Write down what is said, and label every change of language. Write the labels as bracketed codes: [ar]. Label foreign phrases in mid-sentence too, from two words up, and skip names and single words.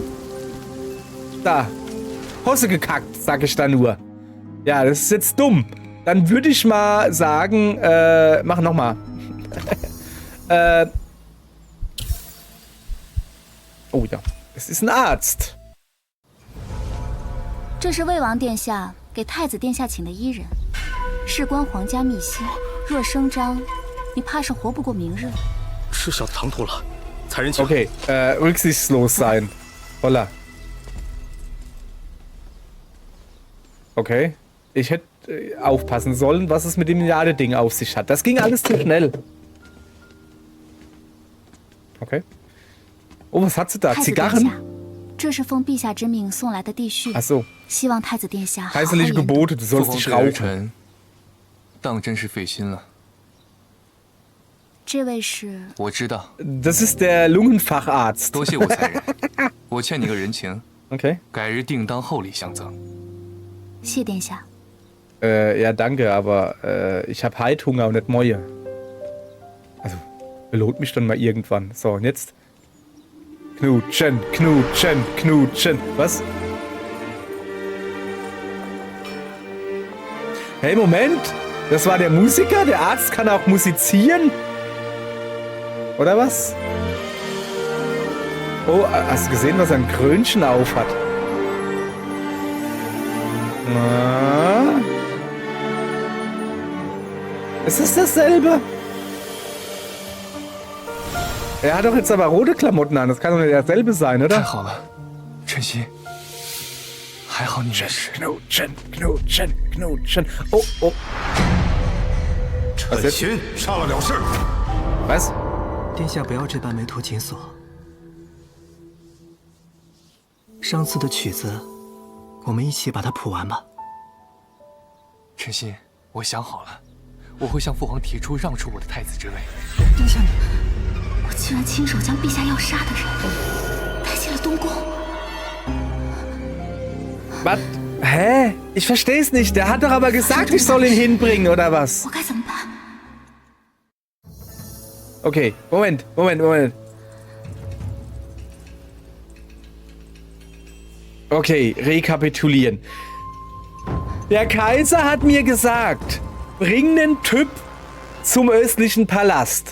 [de] Da, Hosse gekackt, sag ich da nur. Ja, das ist jetzt dumm. Dann würde ich mal sagen, mach nochmal. Oh ja, es ist ein Arzt. [zh] 这是魏王殿下给太子殿下请的医人，事关皇家秘辛，若声张，你怕是活不过明日。吃小唐突了，才人请。 [de] Okay, rücksichtslos sein. Holla. Okay, ich hätte aufpassen sollen, was es mit dem Jade-Ding auf sich hat. Das ging alles zu schnell. Okay. Oh, was hat sie da? [zh] 太子殿 [de] Zigarren? [zh] 下，这是奉陛下之命送来的地序， [de] Ach so, [zh] 希望太子殿下好好 [de] kaiserliche [zh] 研读。 [de] Gebote, du [zh] 父 [de] sollst [zh] 皇 [de] nicht [zh] 对儿 [de] rauchen. [zh] 臣，当真是费心了。这位是我知道， [de] Das ist der Lungenfacharzt. [zh] 多谢武才人，我欠你个人情， [de] Okay. [zh] 改日定当厚礼相赠。谢殿下。 [de] Ja, danke, aber ich habe Heidhunger und nicht Mäue. Also, belohnt mich dann mal irgendwann. So, und jetzt? Knutschen, knutschen, knutschen. Was? Hey, Moment. Das war der Musiker? Der Arzt kann auch musizieren? Oder was? Oh, hast du gesehen, was er ein Krönchen auf hat? Na? Ist das dasselbe? Er hat doch jetzt aber rote Klamotten an. Das kann doch nicht dasselbe sein, [zh] 太 [de] oder? [zh] 好了，晨曦，还好你没事。 [de] Knutschen, knutschen, knutschen. Oh, oh. [zh] 陈心杀了了事。 [de] Was? [zh] 殿下不要这般眉头紧锁。上次的曲子，我们一起把它谱完吧。晨曦，我想好了，我会向父皇提出让出我的太子之位。殿下，我竟然亲手将陛下要杀的人带进了东宫。 [de] Was? Hä? Ich verstehe es nicht. Der hat doch aber gesagt, ich soll ihn hinbringen, oder was? [zh] 我该怎么办？ [de] Okay, Moment, Moment, Moment. Okay, rekapitulieren. Der Kaiser hat mir gesagt, bring den Typ zum östlichen Palast.